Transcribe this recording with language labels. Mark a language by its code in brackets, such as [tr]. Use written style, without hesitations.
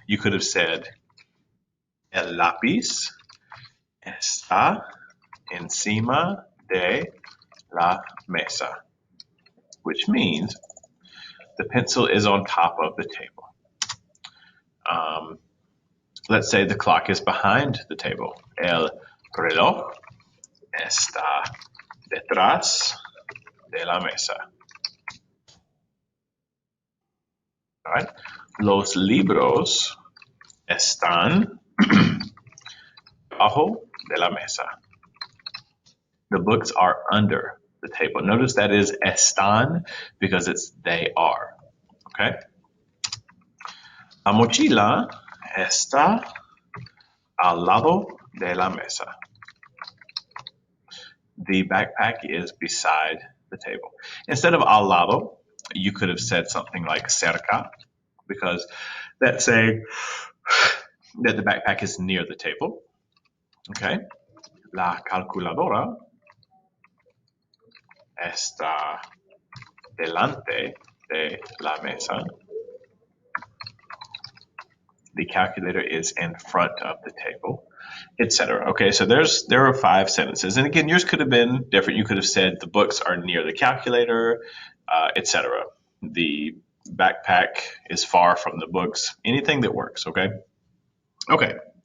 [en] You could have said, [es] el lápiz está encima de la mesa, [en] which means the pencil is on top of the table. Let's say the clock is behind the table. [es] El reloj está detrás de la mesa. [en] All right. [es] Los libros están debajo de la mesa. [en] The books are under the table. Notice that is están because it's they are. Okay. [es] La mochila está al lado de la mesa. [en] The backpack is beside the table. Instead of al lado, you could have said something like cerca, because that's saying that the backpack is near the table. Okay. [es] La calculadora está delante de la mesa. [en] The calculator is in front of the table, etc. Okay, so there are 5 sentences, and again, yours could have been different. You could have said the books are near the calculator, etc. The backpack is far from the books. Anything that works. Okay. Okay.